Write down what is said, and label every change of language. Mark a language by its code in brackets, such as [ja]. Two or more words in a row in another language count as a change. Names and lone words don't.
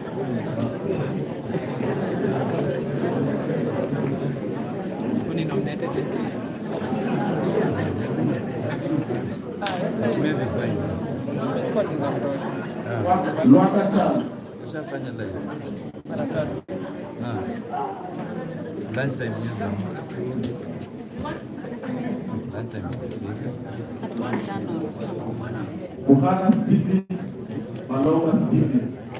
[en] Who nominated MCA? Luaka Charles. [sw] Ushafanya live. [en] Lunchtime news. [sw] Lunchtime ikifika. Buhana Stephen, Maloba Stephen.